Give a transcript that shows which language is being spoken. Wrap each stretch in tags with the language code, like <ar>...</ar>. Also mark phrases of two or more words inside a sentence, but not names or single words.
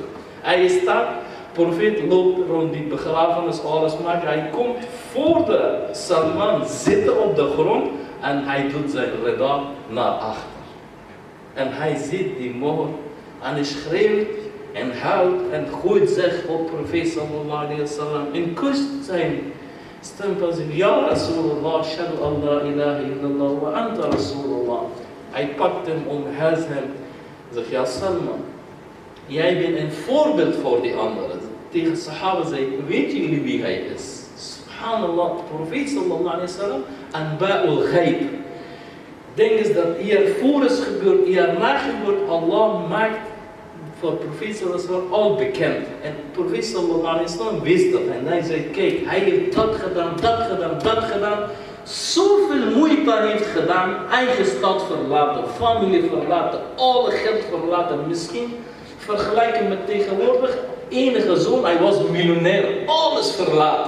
<nl>Hij staat, profeet loopt rond die begrafenis, alles maakt. Hij komt voor de Salman zitten op de grond. En hij doet zijn rida naar achter. En hij ziet die moord. En hij schreeuwt en huilt en gooit zich op profeet</nl> <ar>صلى الله عليه وسلم.</ar> <nl>En kust zijn stempel zegt,</nl> <ar>يا رسول الله، أشهد أن لا إله إلا الله وأنت رسول الله.</ar> <nl>Hij pakt hem, omhelst hem. Zegt, ja Salman, jij bent een voorbeeld voor die anderen. Tegen sahaba zei, weet jullie wie hij is?</nl> <ar>Subhanallah, profeet صلى الله عليه وسلم، أنباء الغيب.</ar> <nl>Ding is dat hiervoor is gebeurd, hierna gebeurd, Allah maakt voor profeet</nl> <ar>صلى الله عليه وسلم</ar> <nl>al bekend. En profeet</nl> <ar>صلى الله عليه وسلم</ar> <nl>wist dat. En hij zei, kijk, hij heeft dat gedaan, dat gedaan. Zoveel moeite heeft gedaan, eigen stad verlaten, familie verlaten, alle geld verlaten. Misschien vergelijken met tegenwoordig, enige zoon, hij was miljonair, alles verlaten.</nl>